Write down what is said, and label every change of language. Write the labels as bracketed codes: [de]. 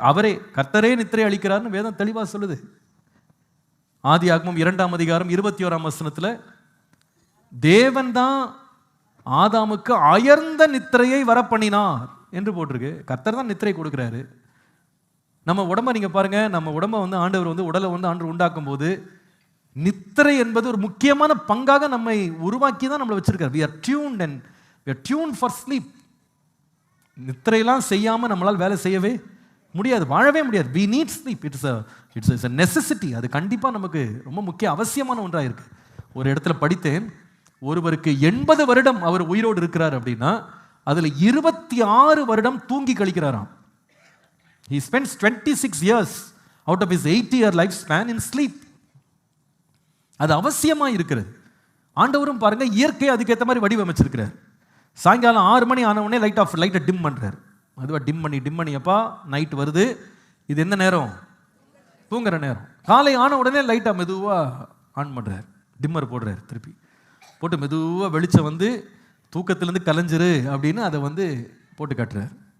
[ta] அவரே கர்த்தரே நித்திரை அளிக்கிறார்னு வேதம் தெளிவா சொல்லுது. ஆதியாகமம் 2ஆம் அதிகாரம் 21ஆம் வசனத்துல தேவன் தான் ஆதாமுக்கு அயர்ந்த நித்திரையை வரப்பண்ணினார் என்று போட்டிருக்கு. கர்த்தர் தான் நித்திரை கொடுக்கிறாரு. நம்ம உடம்ப நீங்க பாருங்க, நம்ம உடம்ப ஆண்டவர் உடலை ஆண்டவர் உண்டாக்கும் போது நித்திரை என்பது ஒரு முக்கியமான பங்காக நம்மை உருவாக்கி தான் நம்மளை வச்சிருக்காரு. [en] we are tuned and we are tuned for sleep. [ta] நித்திரையெல்லாம் செய்யாம நம்மளால் வேலை செய்யவே முடியாது, வாழவே முடியாது. [en] we need sleep. It's a necessity. [ta] அது கண்டிப்பா நமக்கு ரொம்ப முக்கிய அவசியமான ஒன்றாக இருக்கு. ஒரு இடத்துல படித்தேன், ஒருவருக்கு 80 வருடம் அவர் உயிரோடு இருக்கிறார் அப்படின்னா அதுல 26 வருடம் தூங்கி கழிக்கிறாராம். [en] he spends 26 years out of his 80-year lifespan in sleep. [ta] அது அவசியமா இருக்கிறது. ஆண்டவரும் பாருங்க இயற்கை அதுக்கேற்ற மாதிரி வடிவமைச்சிருக்கிறார். சாயங்காலம் 6 மணி ஆன உடனே லைட்டை டிம் பண்றாரு. அதுவா டிம் பண்ணி அப்பா நைட் வருது, இது என்ன நேரம்? தூங்குற நேரம். காலை ஆன உடனே லைட்டா மெதுவா ஆன் பண்றாரு, டிம்மர் போடுறாரு, திருப்பி போட்டு மெதுவா வெளிச்சம் வந்து தூக்கத்திலேருந்து கலைஞ்சிரு அப்படின்னு அதை வந்து போட்டு காட்டுறாரு.